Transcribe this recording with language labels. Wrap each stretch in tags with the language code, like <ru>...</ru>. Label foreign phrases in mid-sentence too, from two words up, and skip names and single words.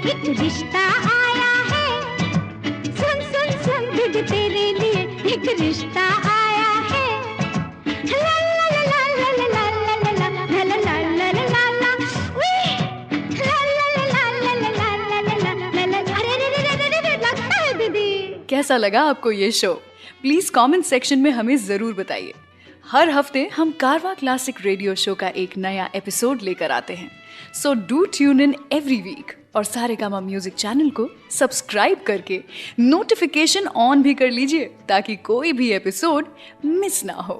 <hi>रिश्ता आया है, सुन सुन सुन दीदी तेरे लिए एक रिश्ता आया है। ला ला ला ला ला ला ला ला ला ला ला ला ला ला ला, उई, ला ला ला ला ला ला ला ला ला ला, अरे रे रे रे रे रे लगता है दीदी। कैसा लगा आपको ये शो? प्लीज</hi> <en>comment section</en> <hi>में हमें जरूर बताइए। हर हफ्ते हम कारवा क्लासिक रेडियो शो का एक नया एपिसोड लेकर आते हैं,</hi> <en>so do tune in every week</en> <hi>और सारेगामा म्यूजिक चैनल को सब्सक्राइब करके</hi> <en>notification on</en> <hi>भी कर लीजिए ताकि कोई भी</hi> <en>episode miss</en> <hi>ना हो।</hi>